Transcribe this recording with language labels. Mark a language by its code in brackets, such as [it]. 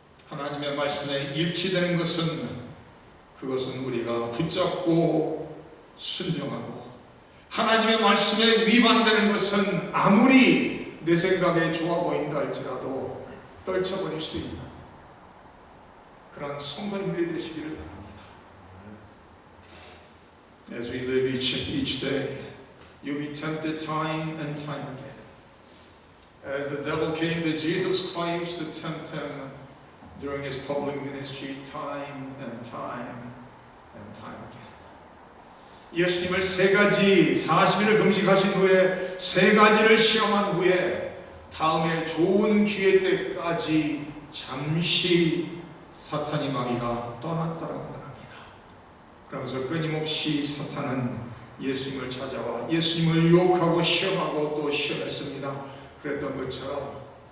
[ko] 하나님의 말씀에 일치되는 것은 그것은 우리가 붙잡고 순종하고 하나님의 말씀에 위반되는 것은 아무리 내 생각에 좋아 보인다 할지라도 떨쳐버릴 수 있는 그런 성도님들이 되시기를 바랍니다. [en] As we live each day, you'll be tempted time and time again. As the devil came to Jesus Christ to tempt him during his public ministry time and time again. [ko] 예수님을 3가지 40일을 금식하신 후에 3가지를 시험한 후에 다음에 좋은 기회 때까지 잠시 사탄이 마귀가 떠났다라고 말합니다. 그러면서 끊임없이 사탄은 예수님을 찾아와 예수님을 유혹하고 시험하고 또 시험했습니다. 그랬던 것처럼